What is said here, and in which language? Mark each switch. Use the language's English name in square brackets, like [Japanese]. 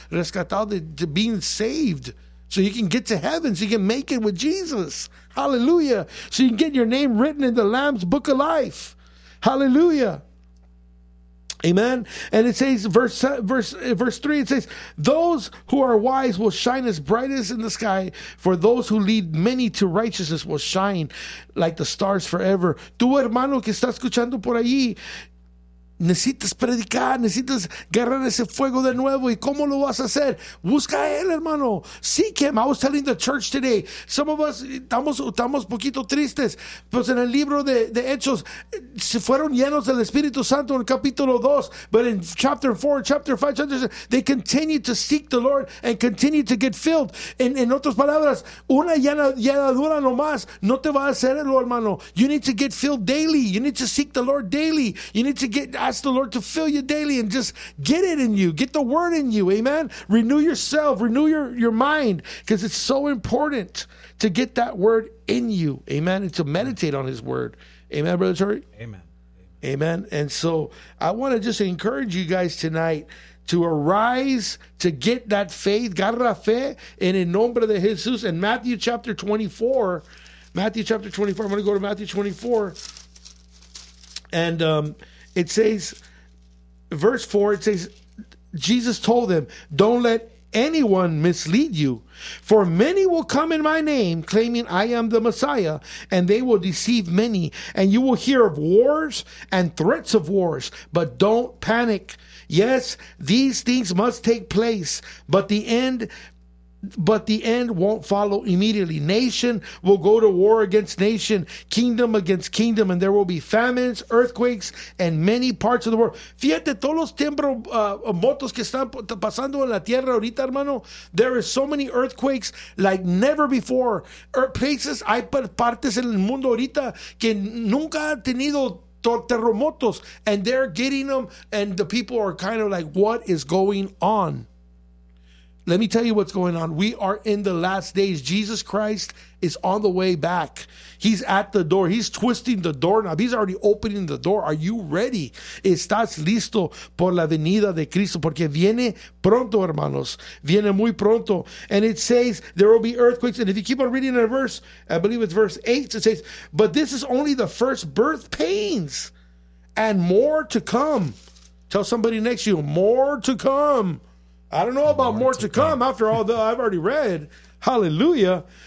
[Spanish] Rescatado de [English] being saved. So you can get to heaven. So you can make it with Jesus. Hallelujah. So you can get your name written in the Lamb's book of life. Hallelujah. Amen. And it says, verse 3, it says, those who are wise will shine as bright as in the sky, for those who lead many to righteousness will shine like the stars forever. [Spanish] Tú, hermano, que estás escuchando por ahí, necesitas predicar, necesitas agarrar ese fuego de nuevo. ¿Y cómo lo vas a hacer? Busca a Él, hermano. [English] Seek Him. I was telling the church today, some of us, [Spanish] estamos poquito tristes. Pues en el libro de Hechos, se fueron llenos del Espíritu Santo en el capítulo 2. [English] But in chapter 4, chapter 5, chapter 6, they continue to seek the Lord and continue to get filled. [Spanish] En otras palabras, una llenadura nomás no te va a hacerlo, hermano. [English] You need to get filled daily. You need to seek the Lord daily. You need to get, ask the Lord to fill you daily and just get it in you. Get the word in you. Amen. Renew yourself. Renew your mind, because it's so important to get that word in you. Amen. And to meditate on His word. Amen, Brother Terry? Amen. Amen. And so I want to just encourage you guys tonight to arise, to get that faith. [Spanish] Garra fe en el nombre de Jesús. [English] In Matthew chapter 24, Matthew chapter 24, I'm going to go to Matthew 24. And it says, verse 4, it says, Jesus told them, don't let anyone mislead you. For many will come in my name, claiming I am the Messiah, and they will deceive many. And you will hear of wars and threats of wars, but don't panic. Yes, these things must take place, but the end won't follow immediately. Nation will go to war against nation, kingdom against kingdom, and there will be famines, earthquakes, and many parts of the world. [Spanish] Fíjate todos los temblores que están pasando en la tierra ahorita, hermano. [English] There are so many earthquakes like never before. Places, [Spanish] hay partes en el mundo ahorita que nunca han tenido terremotos, [English] and they're getting them, and the people are kind of like, what is going on? Let me tell you what's going on. We are in the last days. Jesus Christ is on the way back. He's at the door. He's twisting the doorknob. He's already opening the door. Are you ready? [Spanish] ¿Estás listo por la venida de Cristo? Porque viene pronto, hermanos. Viene muy pronto. [English] And it says there will be earthquakes. And if you keep on reading the verse, I believe it's verse 8, it says, but this is only the first birth pains and more to come. Tell somebody next to you, more to come. I don't know about more to come after all that I've already read. Hallelujah.